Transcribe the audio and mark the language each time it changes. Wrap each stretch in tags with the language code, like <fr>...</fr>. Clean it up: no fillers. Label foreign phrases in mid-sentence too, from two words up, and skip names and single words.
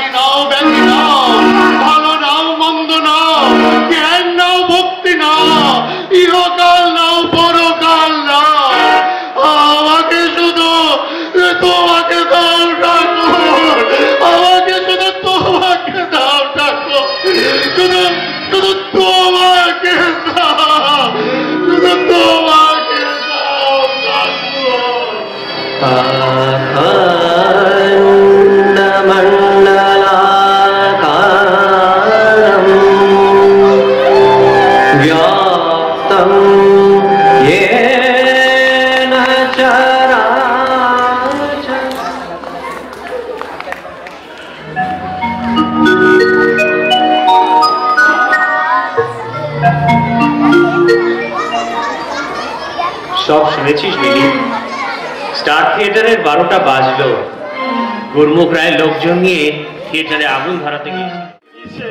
<bn>নাও, ব্যাধি নাও, ভালো নাও, মন্দ নাও, জ্ঞান নাও, ভক্তি নাও, ইহকাল নাও, পরকাল নাও, আমাকে শুধু তোমাকে দাও ঠাকুর, আমাকে শুধু তোমাকে দাও ঠাকুর, শুধু শুধু তোমাকে দাও, শুধু তোমাকে দাও ঠাকুর।</bn> <sa>अखण्डमण्डलाकारम् व्याप्तं येन चराचरम्।</sa> <bn>সব শুনেছিস মিলি? স্টার থিয়েটারের 12টা বাজলো। গুরমুখ রায় লোকজন নিয়ে থিয়েটারে আগুন ধরাতে গিয়েছে।</bn>